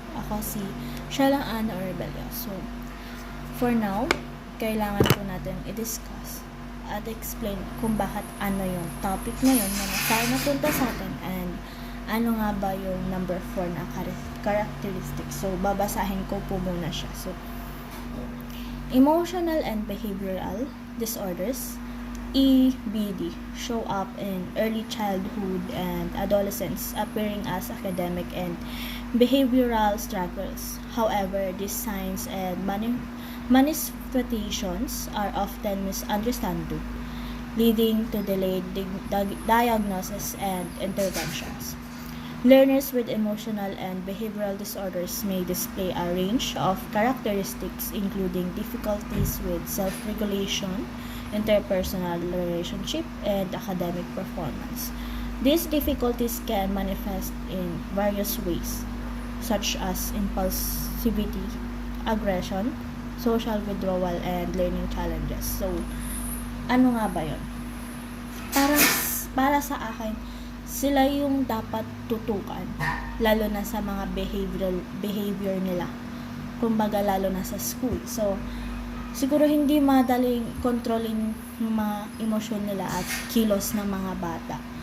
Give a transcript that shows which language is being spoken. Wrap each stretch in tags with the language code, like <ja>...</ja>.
<tl>Ako si Sheila Ann Orebelio. So, for now, kailangan po natin i-discuss at explain kung bakit ano yung topic ngayon na napunta sa atin and ano nga ba yung number 4 na characteristics. So, babasahin ko po muna siya.</tl> <en>So, emotional and behavioral disorders, EBD, show up in early childhood and adolescence, appearing as academic and behavioral struggles. However, these signs and manifestations are often misunderstood, leading to delayed diagnosis and interventions. Learners with emotional and behavioral disorders may display a range of characteristics including difficulties with self-regulation, interpersonal relationship, and academic performance. These difficulties can manifest in various ways, such as impulsivity, aggression, social withdrawal, and learning challenges.</en> <tl>So, ano nga ba yun? Para sa akin, sila yung dapat tutukan, lalo na sa mga behavior nila. Kumbaga, lalo na sa school. So, siguro hindi madaling kontrolin yung mga emosyon nila at kilos ng mga bata.</tl>